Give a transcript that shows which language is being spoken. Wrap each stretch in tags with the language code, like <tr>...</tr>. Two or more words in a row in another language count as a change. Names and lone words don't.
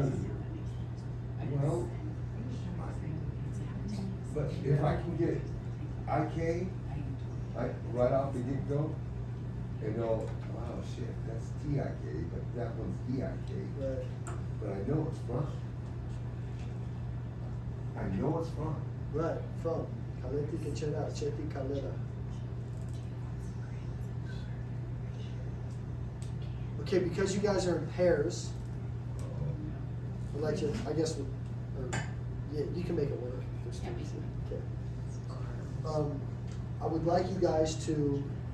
<en>Well, but if I can get IK, right off the get-go, and know, wow, shit, that's TIK, but that one's DIK, Right. but I know it's from. I know it's from. Right, from.</en> <eu>Kaletik, echera, cheti, kalera.</eu> <en>Okay, because you guys are in pairs, I'd like to, I guess, or, yeah, you can make it work. There's Yeah, we two. can. Okay. I would like you guys to</en>